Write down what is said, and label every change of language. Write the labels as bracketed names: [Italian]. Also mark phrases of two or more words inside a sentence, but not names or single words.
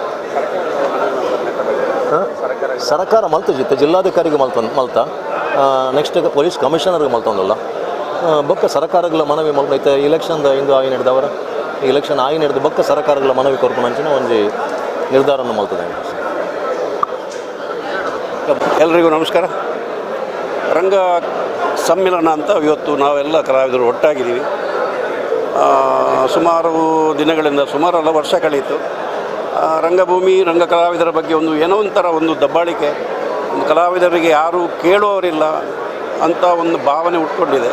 [Tulu] ಸರ್ಕಾರ ಮಲ್ತಜಿತ್ತು ಜಿಲ್ಲಾಧಿಕಾರಿಗೆ ಮಲ್ತ ನೆಕ್ಸ್ಟ್ ಪೊಲೀಸ್ ಕಮಿಷನರ್ಗೆ ಮಲ್ತೊಂದಲ್ಲ ಬೊಕ್ಕ ಸರ್ಕಾರಗಳ ಮನವಿ ಮಲ್ಪೈತೆ ಇಲೆಕ್ಷನ್ದ ಇಂದು ಆಯ್ನ ಹಿಡಿದವರ ಇಲೆಕ್ಷನ್ ಆಯ್ನ ಹಿಡಿದು ಬೊಕ್ಕ ಸರ್ಕಾರಗಳ ಮನವಿ ಕೊರ್ಪುನಂಚಿನ ಒಂಜಿ ನಿರ್ಧಾರವನ್ನು ಮಲ್ತದೆ. [Kannada] ಎಲ್ರಿಗೂ ನಮಸ್ಕಾರ. ರಂಗ ಸಮ್ಮಿಲನ ಅಂತ ಇವತ್ತು ನಾವೆಲ್ಲ ಕಲಾವಿದರು ಒಟ್ಟಾಗಿದ್ದೀವಿ. ಸುಮಾರು ದಿನಗಳಿಂದ ಸುಮಾರಲ್ಲ ವರ್ಷ ಕಳೆಯಿತು. ರಂಗಭೂಮಿ ರಂಗ ಕಲಾವಿದರ ಬಗ್ಗೆ ಏನೋ ಒಂಥರ ಒಂದು ದಬ್ಬಾಳಿಕೆ, ಒಂದು ಕಲಾವಿದರಿಗೆ ಯಾರೂ ಕೇಳುವವರಿಲ್ಲ ಅಂತ ಒಂದು ಭಾವನೆ ಉಟ್ಕೊಂಡಿದೆ.